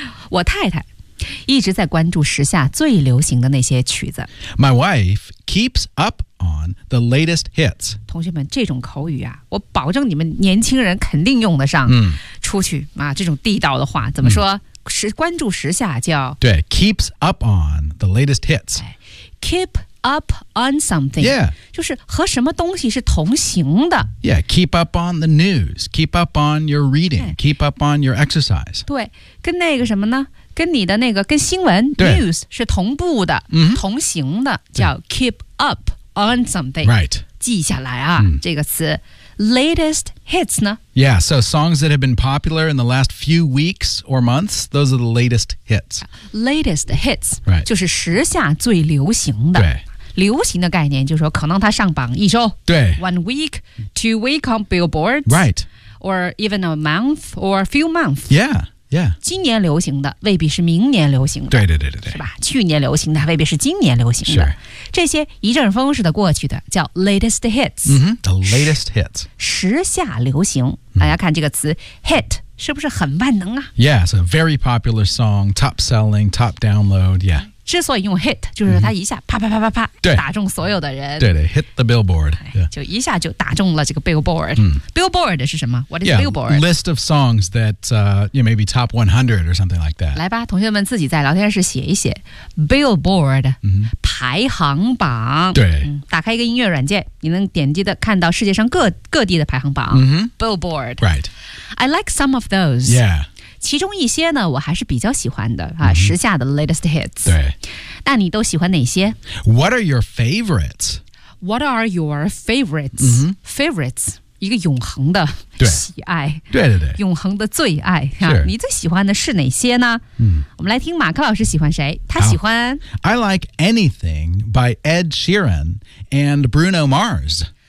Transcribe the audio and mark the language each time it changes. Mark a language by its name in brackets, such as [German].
[Chinese] 我太太一直在关注时下最流行的那些曲子。 [English] My wife keeps up on the latest hits. [Chinese] 同学们，这种口语啊，我保证你们年轻人肯定用得上。出去啊，这种地道的话怎么说？关注时下叫 [English] 对 keeps up on the latest hits. Keep up on something. Yeah. [Chinese] 就是和什么东西是同行的。 [English] Yeah, keep up on the news. Keep up on your reading. Keep up on your exercise. [Chinese] 对，跟那个什么呢？跟你的那个跟新闻 news 是同步的、同行的，叫 [English] keep up on something. Right. [Chinese] 记下来啊、这个词。 [English] Latest hits [Chinese] 呢 [English] Yeah, so songs that have been popular in the last few weeks or months, those are the latest hits. Latest hits、 right. [Chinese] 就是时下最流行的。对。流行的概念就是说可能它上榜一周。对。 [English] One week, two week on billboards. Right. Or even a month or a few months. Yeah. Yeah. [Chinese] 今年流行的未必是明年流行的。对对对对对。是吧去年流行的未必是今年流行的。 [English] Sure. [Chinese] 这些一阵风似的过去的叫 latest hits。 [English] The latest hits. [Chinese] 时下流行。大家看这个词 hit 是不是很万能啊 [English] Yeah, it's a very popular song, top selling, top download, yeah. [Chinese] 之所以用 hit, 就是说它一下啪啪啪啪啪对打中所有的人。 [English] 对对 hit the billboard.、Yeah. [Chinese] 就一下就打中了这个 billboard.、Billboard 是什么 ? [English] What is yeah, billboard? List of songs that, maybe top 100 or something like that. [Chinese] 来吧同学们自己在聊天室写一写。 Billboard,、排行榜。对、打开一个音乐软件你能点击的看到世界上 各地的排行榜。 [English] Billboard. Right. I like some of those. Yeah. [Chinese] 其中一些呢我还是比较喜欢的、时下的 latest hits 对那你都喜欢哪些 [English] What are your favorites? What are your favorites? Favorites [Chinese] 一个永恒的喜爱，对对对，永恒的最爱、啊、你最喜欢的是哪些呢？嗯，我们来听马克老师喜欢谁，他喜欢、 [English] oh, I like anything by Ed Sheeran and Bruno Mars。